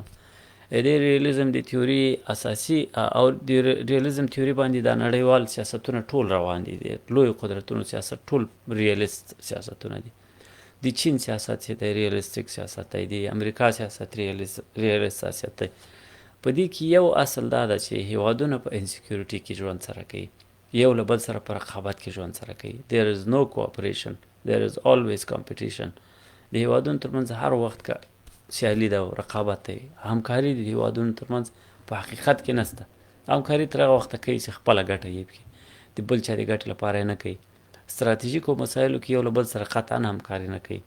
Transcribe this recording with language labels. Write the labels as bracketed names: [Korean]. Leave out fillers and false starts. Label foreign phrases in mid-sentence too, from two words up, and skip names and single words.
[Pashto] د ریالیزم د تیوري اساسي او د ریالیزم تیوري باندې دا نړیوال سیاستونه ټول روان دي، د لویو قدرتونو سیاست ټول ریالیست سیاستونه دي. د چین سیاست چې د ریالیستیک سیاست دی، د امریکا سیاست ریالیست سیاست دی. په دې کې یو اصل دا ده چې هیوادونه په انسیکیورټي کې ژوند سره کوي، یو له بل سره په رقابت کې ژوند سره کوي. [English] there is no cooperation, there is always competition. [Pashto] د هیوادونو ترمنځ هر وخت که سیالي ده او رقابت دی. همکاري د هیوادونو ترمنځ په حقیقت کې نشته. همکاري تر هغه وخته کوي چې خپله ګټه یې پکې، د بل چا د ګټې لپاره یې نه کوي. ستراتیژیکو مسایلو کې یو له بل سره قطعا همکاري نه کوي.